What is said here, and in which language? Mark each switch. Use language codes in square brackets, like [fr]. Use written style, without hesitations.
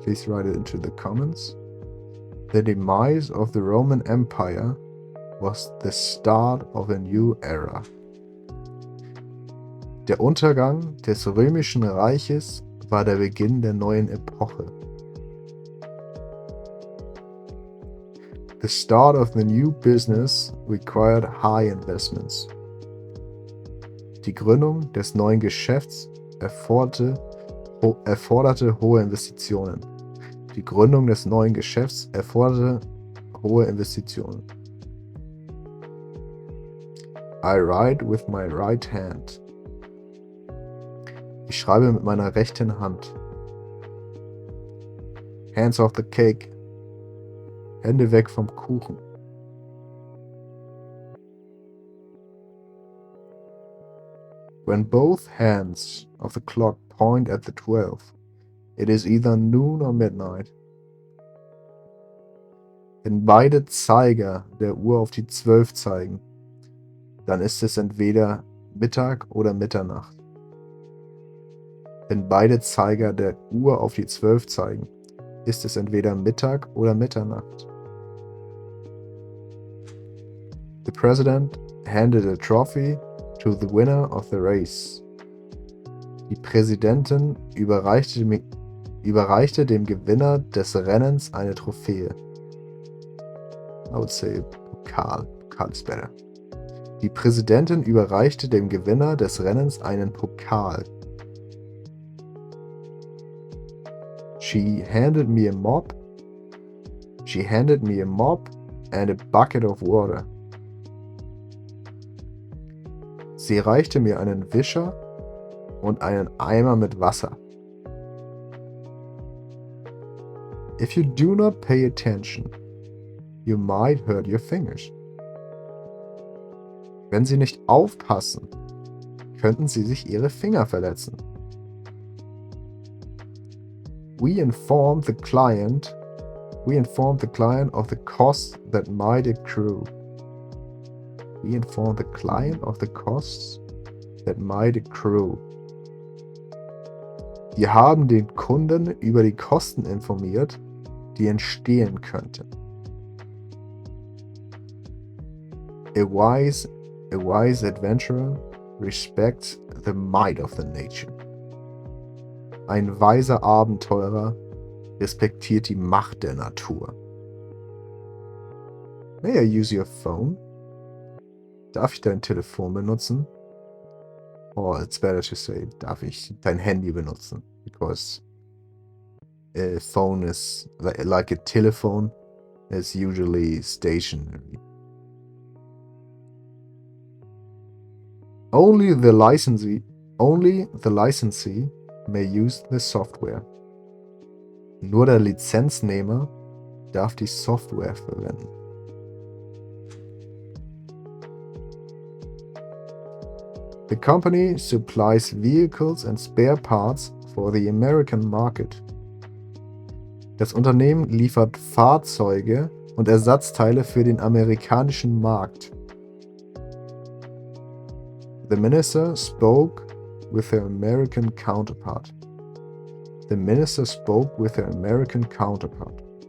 [en] Please write it into the comments. The demise of the Roman Empire was the start of a new era. [de] Der Untergang des Römischen Reiches war der Beginn der neuen Epoche. [en] The start of the new business required high investments. [de] Die Gründung des neuen Geschäfts erforderte hohe Investitionen. Die Gründung des neuen Geschäfts erforderte hohe Investitionen. [en] I write with my right hand. [de] Ich schreibe mit meiner rechten Hand. [en] Hands off the cake. [de] Hände weg vom Kuchen. [en] When both hands of the clock point at the 12, it is either noon or midnight. [de] Wenn beide Zeiger der Uhr auf die 12 zeigen, dann ist es entweder Mittag oder Mitternacht. Wenn beide Zeiger der Uhr auf die 12 zeigen, ist es entweder Mittag oder Mitternacht. [en] The president handed a trophy to the winner of the race. [de] Die Präsidentin überreichte dem Gewinner des Rennens eine Trophäe. [en] I would say Pokal. Pokal is better. [de] Die Präsidentin überreichte dem Gewinner des Rennens einen Pokal. [en] She handed me a mop. She handed me a mop and a bucket of water. [de] Sie reichte mir einen Wischer und einen Eimer mit Wasser. [en] If you do not pay attention, you might hurt your fingers. [de] Wenn Sie nicht aufpassen, könnten Sie sich Ihre Finger verletzen. [en] We informed the client of the costs that might accrue. We informed the client of the costs that might accrue. [de] Wir haben den Kunden über die Kosten informiert, die entstehen könnten. [en] A wise adventurer respects the might of the nature. [de] Ein weiser Abenteurer respektiert die Macht der Natur. [en] May I use your phone? [de] Darf ich dein Telefon benutzen? [en] Or it's better to say, [de] darf ich dein Handy benutzen? [en] Because a phone is like a telephone is usually stationary. Only the licensee may use the software. [de] Nur der Lizenznehmer darf die Software verwenden. [en] The company supplies vehicles and spare parts for the American market. [de] Das Unternehmen liefert Fahrzeuge und Ersatzteile für den amerikanischen Markt. [en] The minister spoke with her American counterpart. The minister spoke with her American counterpart.